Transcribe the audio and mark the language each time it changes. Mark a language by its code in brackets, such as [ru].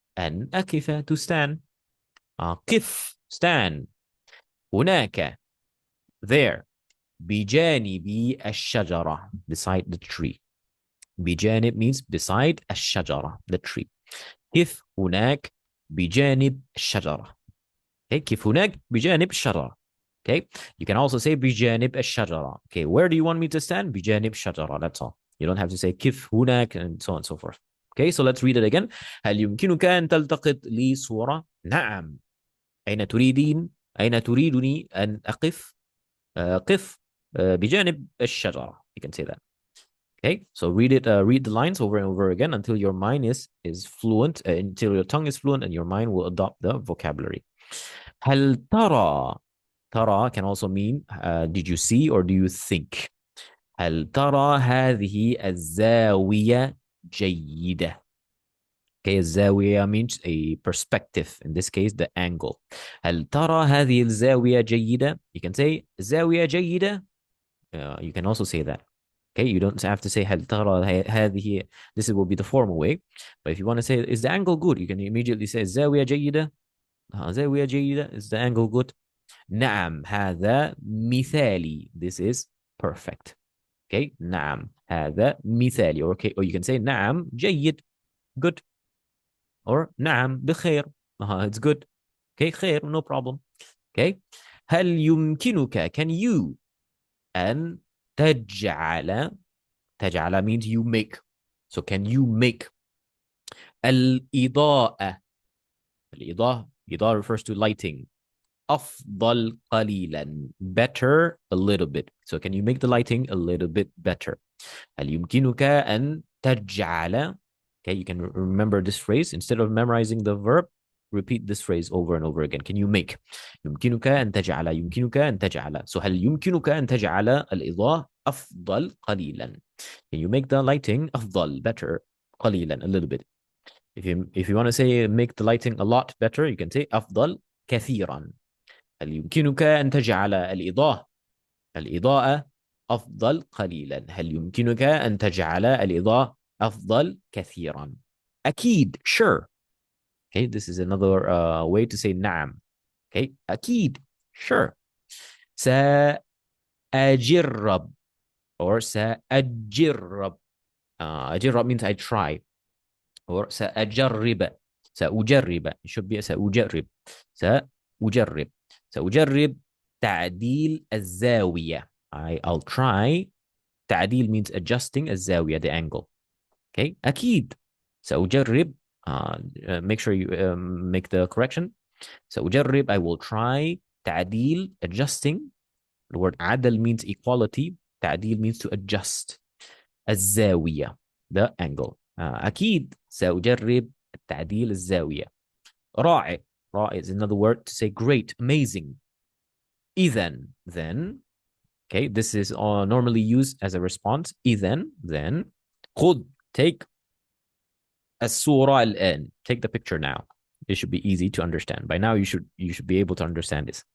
[ar] أن أقف, [en] to stand. [ar] قف, stand. هناك, there. بجانب الشجرة, [en] beside the tree. بجانب means beside الشجرة, the tree. [ar] كيف هناك بجانب الشجرة. Okay, كيف هناك بجانب الشجرة. [en] Okay, you can also say [ar] بجانب الشجرة. [en] Okay, where do you want me to stand? [ar] بجانب الشجرة. [en] That's all. You don't have to say [ar] كيف هناك [en] and so on and so forth. Okay, so let's read it again. [ar] هل يمكنك أن تلتقط لي صورة؟ نعم. أين تريدين؟ أين تريدني أن أقف؟ قف بجانب الشجرة. [en] You can say that. Okay, so read the lines over and over again until your mind is fluent, until your tongue is fluent and your mind will adopt the vocabulary. [ar] هل ترى? [en] ترى can also mean did you see or do you think? [ar] هل ترى هذه الزاوية جيدة? [en] Okay, الزاوية means a perspective. In this case, the angle. [ar] هل ترى هذه الزاوية جيدة? [en] You can say [ar] زاوية جيدة. [en] You can also say that. Okay, you don't have to say [ar] هل ترى هذه. [en] This will be the formal way. But if you want to say is the angle good, you can immediately say [ar] زاوية جيدة. زاوية جيدة, [en] is the angle good? [ar] نعم هذا مثالي. [en] This is perfect. [ar] Okay, نعم هذا مثالي. [en] Okay, or you can say [ar] نعم جيد, [en] good. Or [ar] نعم بخير. [en] It's good. Okay, خير, no problem. Okay, [ar] هل يمكنك, [en] can you, [ar] أن تجعل [en] means you make. So can you make الإضاءة. الإضاءة refers to lighting. [ar] أفضل قليلا. [en] Better a little bit. So can you make the lighting a little bit better? [ar] هل يمكنك أن تجعل. [en] Okay, you can remember this phrase. Instead of memorizing the verb, repeat this phrase over and over again. Can you make. [ar] يمكنك أن تجعل. يمكنك أن تجعل. So هل يمكنك أن تجعل الإضاءة أفضل قليلا. [en] Can you make the lighting أفضل, better, قليلا, a little bit. If you want to say make the lighting a lot better, you can say [ar] أفضل كثيرا. هل يمكنك أن تجعل الإضاءة أفضل قليلا. هل يمكنك أن تجعل الإضاءة أفضل كثيرا. أكيد, sure. [en] Okay, this is another way to say نعم. Okay, أكيد, sure. [ar] سأجرب or سأجرب. [en] أجرب means I try. [ar] or سأجرب. سأجرب. [en] It should be سأجرب. [ar] سأجرب تعديل الزاوية. [en] I'll try. تعديل means adjusting الزاوية, the angle. [ar] Okay, أكيد. سأجرب. [en] Make sure you make the correction. سأجرب, I will try. تعديل, adjusting. The word عدل means equality. تعديل means to adjust. الزاوية, the angle. [ar] أكيد سأجرب تعديل الزاوية. رائع. [en] رائع is another word to say great, amazing. إذن, then. Okay, this is normally used as a response. إذن, then. خذ, take. [ar] الصورة الآن. [en] Take the picture now. It should be easy to understand. By now, you should be able to understand this.